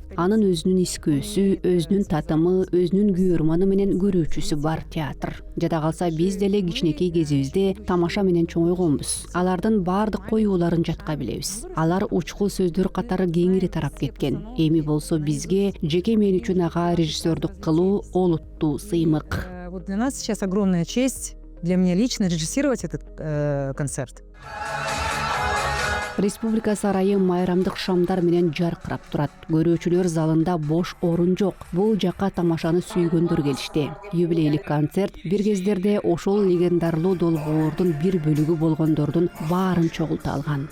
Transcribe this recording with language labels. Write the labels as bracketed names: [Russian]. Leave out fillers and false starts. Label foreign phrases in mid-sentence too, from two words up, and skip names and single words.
[Kyrgyz] Анын өзүнүн искөөсү, өзүнүн татымы, өзүнүн күйөрманы менен көрүүчүсү бар театр. Жада калса биз деле кичинекей кезибизде тамаша менен чоңойгонбуз. Алардын баардык коюуларын жатка билебиз. Алар учкул сөздөр катары кеңири тарап кеткен. Эми болсо бизге, жеке мен үчүн ага режиссердук кылуу олуттуу сыймык. [Russian] Вот для нас сейчас огромная честь, для меня лично, режиссировать этот концерт. [Kyrgyz] Республика сарайы майрамдык шамдар менен жаркырап турат. Көрүүчүлөр залында бош орун жок. Бул жакка тамашаны сүйгөндөр келишти. Юбилейлик концерт бир кездерде ошол легендарлуу долбоордун бир бөлүгү болгондордун баарын чогулта алган.